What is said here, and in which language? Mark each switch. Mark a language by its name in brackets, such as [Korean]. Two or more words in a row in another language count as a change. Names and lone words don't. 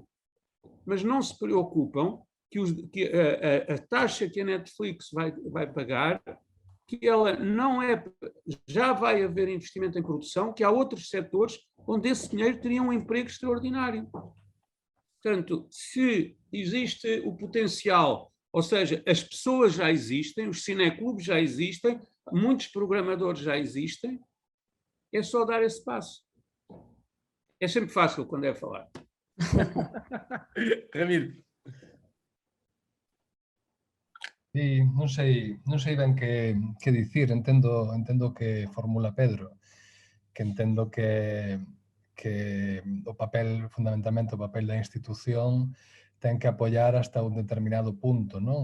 [Portuguese] Mas não se preocupam que a taxa que a Netflix vai pagar, que ela não é, já vai haver investimento em produção, que há outros setores onde esse dinheiro teria um emprego extraordinário. Portanto, se existe o potencial, ou seja, as pessoas já existem, os cineclubes já existem, muitos programadores já existem, é só dar esse passo. É sempre fácil quando é falar. Ramiro. [Galician] Sí, non sei ben que dicir, entendo o que formula Pedro, que entendo que o papel, fundamentalmente o papel da institución, ten que apoiar hasta un determinado punto, non?